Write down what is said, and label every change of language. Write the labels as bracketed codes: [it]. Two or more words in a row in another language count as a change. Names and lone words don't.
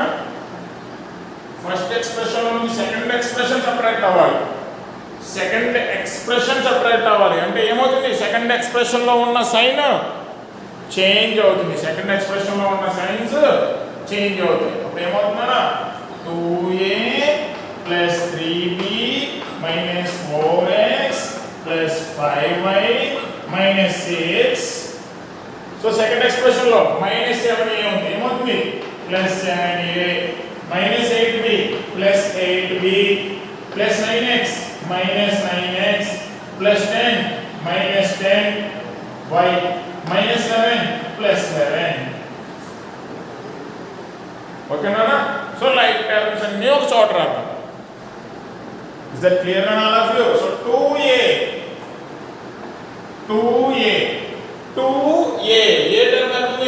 [en] first expression [te] నుంచి [en] second expression separate [te] అవ్వాలి. [en] second expression separate [te] అవ్వాలి అంటే ఏమవుతుంది? [en] second expressionలో [te] ఉన్న [en] sign change [te] అవుతుంది. [en] second expressionలో [te] ఉన్న [en] signs change [te] అవుతాయి. అప్పుడు ఏమవుతుందా? 2a + 3b - 4x + 5y - 6. సో [en] second expressionలో [te] -7a ఉంది. ఏమవుతుంది? +7a - 8b + 8b + 9x - 9x + 10 - 10y - 11 + 11. ఓకేనా? [en] so like terms [te] అన్నీ ఒక చోట రాద్దాం. [en] is that clear on all of you? so 2a [te] ఏ టర్మ్ అవుతుంది?